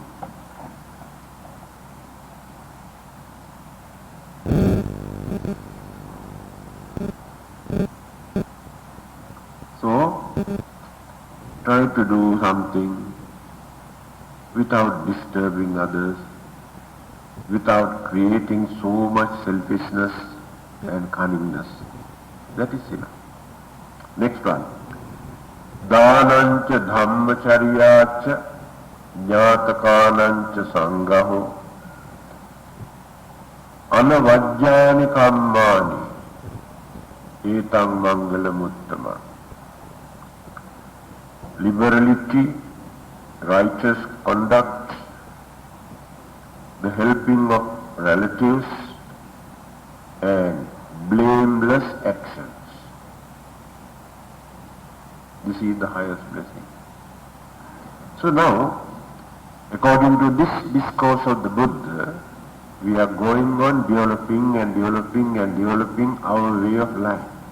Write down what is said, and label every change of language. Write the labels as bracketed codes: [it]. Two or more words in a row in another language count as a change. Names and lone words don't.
[en] So, try to do something without disturbing others, without creating so much selfishness and cunningness. That is enough. Next one. [pi] Dhanancha dhammacharyacha jnatakanancha sangaho anavajjani kammani etang mangala muttama. [en] Liberality, righteous conduct, the helping of relatives, and blameless actions. This is the highest blessing. So now, according to this discourse of the Buddha, we are going on developing and developing and developing our way of life.